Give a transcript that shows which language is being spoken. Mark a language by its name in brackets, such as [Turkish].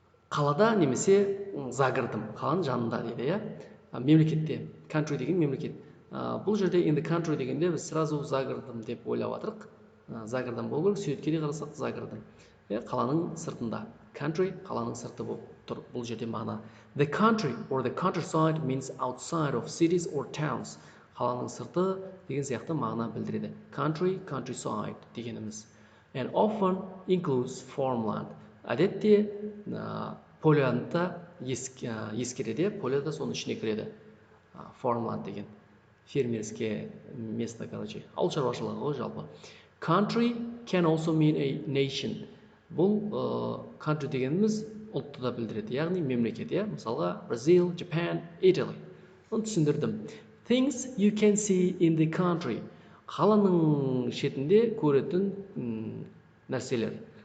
[Kazakh] Қалада немесе загородым, қаланың жанында дейді, иә? Мемлекетте. Country деген мемлекет. Бұл жерде in the country дегенде біз сразу загородым деп ойлап жатырық. Загородым болу керек, суретке де қарасақ загородым. Қаланың сыртында. Country қаланың сырты болып тұр. Бұл жерде мағына. [English] The country or the countryside means outside of cities or towns. [Kazakh] Қаланың сырты деген сияқты мағына білдіреді. [English] Country, countryside [Kazakh] дегеніміз. [English] And often includes farmland. [Kazakh] Әдетте полянда ескереді, поляда соның ішіне кіреді. Farmland деген. [Russian] Фермерское место, короче. [Kazakh] Ауыл шаруашылығы ғой жалпы. [English] Country can also mean a nation. [Kazakh] Бұл country дегеніміз ұлтты да білдіреді, яғни мемлекет, иә? Мысалға Brazil, Japan, Italy. Оны түсіндірдім. [English] Things you can see in the country. [Kazakh] Қаланың шетінде көретін нәрселер.